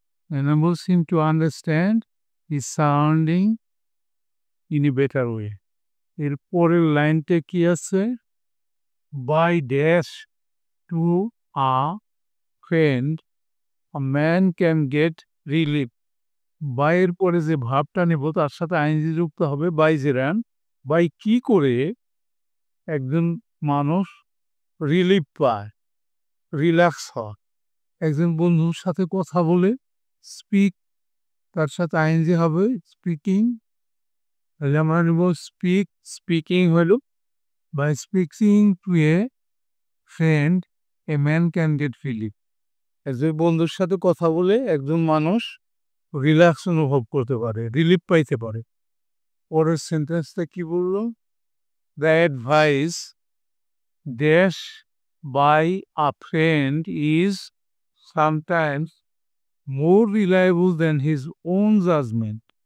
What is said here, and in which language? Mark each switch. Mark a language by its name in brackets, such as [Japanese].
[English] enables him to understand his surrounding in a better way. [Bangla] এর পরের লাইনটা কি আছে? [English] by dash to a friend a man can get relief. [Bangla] by এর পরে যে ভাবটা নেব তার সাথে আইনজি যুক্ত হবে বাই জেরান। বাই কি করে একজন মানুষ রিলিফ পায়, রিল্যাক্স হয়? একজন বন্ধুর সাথে কথা বলে, স্পিক, তার সাথে আইনজি হবে স্পিকিং, তাহলে আমরা নেব স্পিকিং হলো [English] by speaking to a friend a man can get relief. [Bangla] একজন বন্ধুর সাথে কথা বলে একজন মানুষ রিল্যাক্স অনুভব করতে পারে, রিলিফ পাইতে পারে। পরের সেন্টেন্সটা কি বলল? [English] The advice dash by a friend is sometimes more reliable than his own judgment.